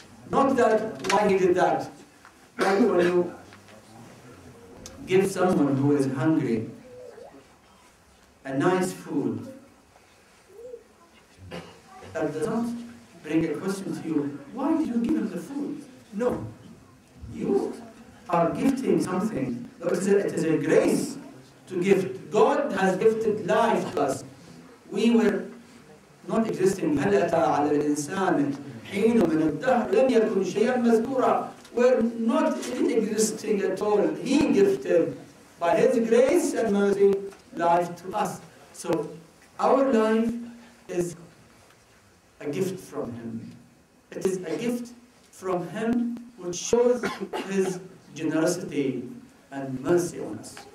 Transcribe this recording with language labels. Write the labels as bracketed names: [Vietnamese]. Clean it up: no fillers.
[English] Not that why He did that. Like when you give someone who is hungry a nice food, that does not bring a question to you, why did you give him the food? No. You are gifting something. It is a grace to gift. God has gifted life to us. We were not existing. [Arabic] هل أتى على الإنسان حين من الدهر لم يكن شيئا مذكورا. [English] We're not existing at all. He gifted by His grace and mercy life to us. So our life is a gift from Him. It is a gift from Him which shows His generosity and mercy on us.